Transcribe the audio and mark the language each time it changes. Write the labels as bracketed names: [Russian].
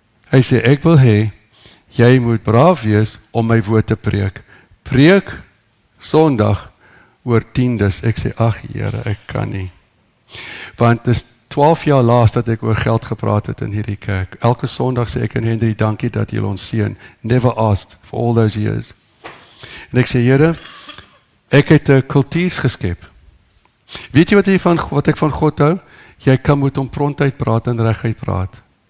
[Afrikaans] Hy sê, ek wil hê, jy moet braaf wees om my woord te preek. Preek Sondag oor tiendes. Ek sê, ag Here, ek kan nie. Want dis 12 jaar laas dat ek oor geld gepraat het in hierdie kerk. Elke Sondag sê ek aan Henry, dankie dat jy ons seën. [English] Never asked for all those years. [Afrikaans] En ek sê, Here, ek het 'n kultuur geskep. Weet jy wat ek van God hou? Jy kan met hom prontheid praat en reguit praat.